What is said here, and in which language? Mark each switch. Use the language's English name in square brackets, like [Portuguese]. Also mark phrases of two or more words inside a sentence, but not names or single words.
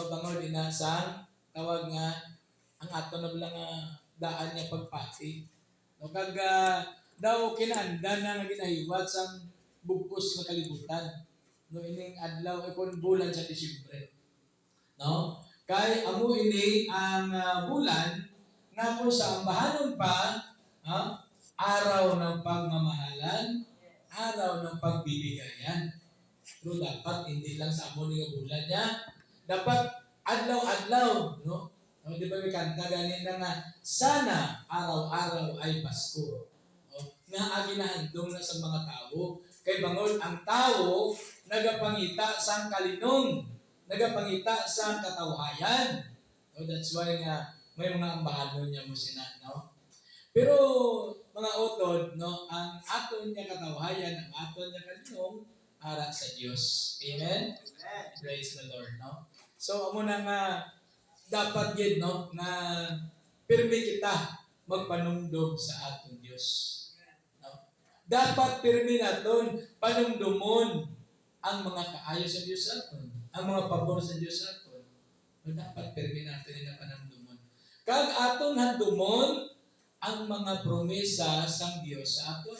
[Hiligaynon] Bangod inasang, tawag nga, ang ato na lang daan niya pagpati. No? Kag daw kinaanda na nga ginahiwat sa bugkos na kalibutan. No? Ining adlaw, kung bulan sa Disyembre. No? Kay amo ini ang bulan na kung sa ambahanon pa, [Filipino] araw ng pagmamahalan, araw ng pagbibigayan. [Hiligaynon] Pero dapat hindi lang sa amo ng bulan niya, dapat adlaw-adlaw, no? [Filipino] Di ba may kanta ganyan na sana araw-araw ay Pasko. [Hiligaynon] Nga aginahandong na sa mga tao. Kay bangod ang tao nagapangita sa kalinong, nagapangita sa katawhayan. No, [English] that's why [Hiligaynon] nga may mga ambahanon niya mo no? Pero mga utod, no, ang aton niya katawhayan, ang aton niya kalinong, ara sa Diyos. Amen? Amen. [English] Praise the Lord, [Hiligaynon] no? So, amo na nga dapat yun, no, na pirmi kita magpanumdum sa aton Diyos. No? Dapat pirmi naton panumdumon ang mga kaayo sa Diyos aton, ang mga pabor sa Diyos aton. No, dapat pirmi natin na panumdumon. Kag aton handumon ang mga promesa sang Diyos sa aton.